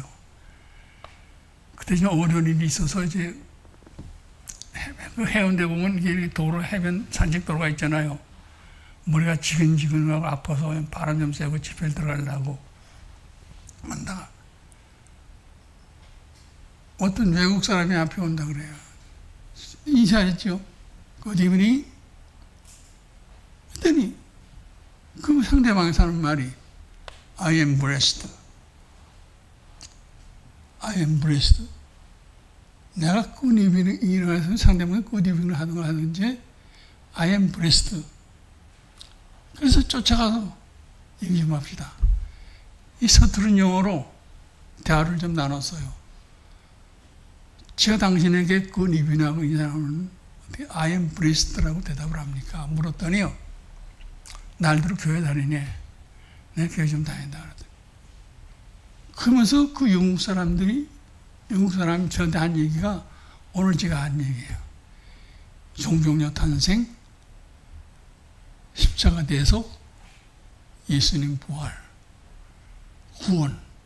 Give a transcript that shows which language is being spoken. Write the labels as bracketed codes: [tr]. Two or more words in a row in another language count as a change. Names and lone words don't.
[ko] 그때 좀 어려운 일이 있어서 이제 그 해운대 보면 도로, 해변 산책도로가 있잖아요. 머리가 지근지근하고 아파서 바람 좀 쐬고 집회를 들어가려고 한다가 어떤 외국 사람이 앞에 온다 그래요. 인사했죠. [en] Good evening. [ko] 그랬더니 그 상대방이 하는 말이 [en] I am blessed. I am blessed. [ko] 내가 [en] good evening [ko] 이라고 해서 상대방이 [en] good evening [ko] 을 하든지 [en] I am blessed. [ko] 그래서 쫓아가서 얘기 좀 합시다. 이 서투른 영어로 대화를 좀 나눴어요. 제가 당신에게 [en] good evening [ko] 하고 인사하면 [en] I am blessed [ko] 라고 대답을 합니까? 물었더니요. 날들어 교회 다니네. 내가 교회 좀 다닌다 그러더니. 그러면서 그 영국 사람이 저한테 한 얘기가 오늘 제가 한 얘기예요. 종종녀 탄생, 십자가 대속, 예수님 부활, 구원.